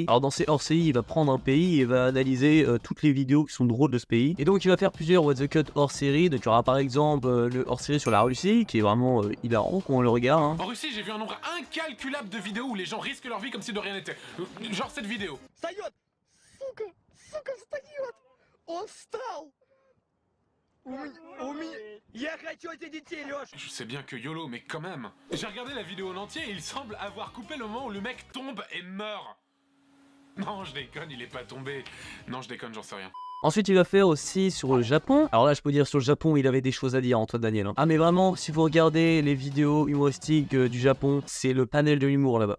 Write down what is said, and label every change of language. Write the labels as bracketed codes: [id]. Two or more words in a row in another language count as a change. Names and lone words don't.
[fr] Alors dans ces hors-séries, il va prendre un pays et va analyser toutes les vidéos qui sont drôles de ce pays. Et donc il va faire plusieurs What the Cut hors-séries. Donc il y aura par exemple le hors-série sur la Russie, qui est vraiment hilarant quand on le regarde. Hein. En Russie, j'ai vu un nombre incalculable de vidéos où les gens risquent leur vie comme si de rien n'était. Genre cette vidéo. [ru] Встает! Сука, встает! Он встал! Я хочу этих детей, Лёш! [fr] Je sais bien que YOLO, mais quand même. J'ai regardé la vidéo en entier et il semble avoir coupé le moment où le mec tombe et meurt. Non, je déconne, il est pas tombé. Non, je déconne, j'en sais rien. Ensuite, il va faire aussi sur le Japon. Alors là, je peux dire sur le Japon, il avait des choses à dire, Antoine Daniel. Hein. Ah, mais vraiment, si vous regardez les vidéos humoristiques du Japon, c'est le panel de l'humour là-bas.